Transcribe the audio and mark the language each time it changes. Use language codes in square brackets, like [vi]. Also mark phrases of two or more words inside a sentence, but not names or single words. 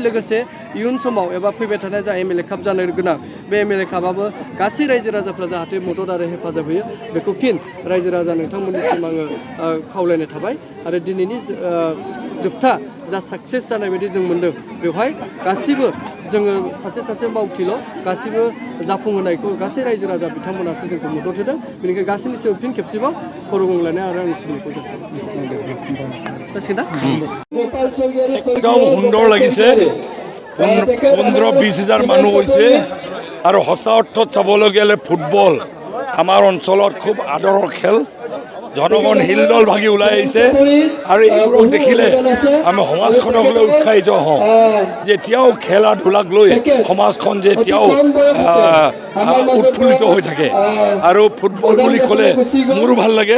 [brx] लोगोसे इयुन समाव एबा फैबाय थानाय जा एमएलए काप जानो गोनां बे एमएलए कापआबो गासै रायजो राजाफ्रा जाहाथे मदद आरो हेफाजाब होयो बेखौ फिन रायजो राजा नोंथांमोननिसिम आङो खावलायनाय थाबाय आरो दिनैनि जोबथा जा साक्सेस जानाय बायदि जों मोन्दों बेवहाय गासिबो जोङो सासे मावथिल' गासिबो जाफुंहोनायखौ गासै रायजो राजा बिथांमोनासो जोंखौ मदद होदों। बेनिखायनो गासैनिसिम फिन खेबसेबाव खर' गंलायनाय आरो आंनि सिबिनायखौ जासिगोन ना [as] একদম সুন্দৰ লাগিছে। 15-20 হাজাৰ মানুহ হৈছে আৰু সঁচা অৰ্থত চাবলৈ গ'লে ফুটবল আমাৰ অঞ্চলত খুব আদৰৰ খেল। জনগণ হিলদল ভাগি ওলাই আহিছে আৰু এইবোৰক দেখিলে আমি সমাজখনক লৈ উৎসাহিত হওঁ যে এতিয়াও খেলা ধূলাক লৈ সমাজখন যে এতিয়াও উৎফুল্লিত হৈ থাকে আৰু ফুটবল বুলি ক'লে মোৰো ভাল লাগে।